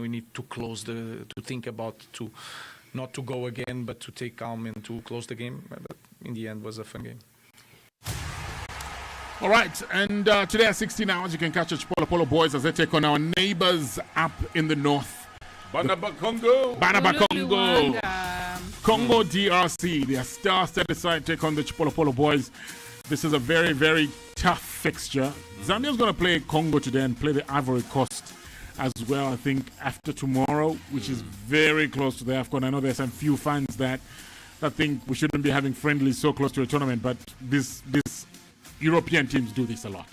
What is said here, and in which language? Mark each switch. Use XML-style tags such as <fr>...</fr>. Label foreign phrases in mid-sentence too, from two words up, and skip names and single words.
<en>We need to to think about not to go again, but to take calm and to close the game. But in the end, it was a fun game. All right, and today at 16 hours, you can catch the Chipolo Polo boys as they take on our neighbors up in the north. Banaba Congo. Congo DRC. Their star-studded side take on the Chipolo Polo boys. This is a very, very tough fixture. Zambia's going to play Congo today and play the Ivory Coast as well, I think, after tomorrow, which is very close to the AFCON. I know there's some few fans that think we shouldn't be having friendlies so close to a tournament, but this European teams do this a lot.</en>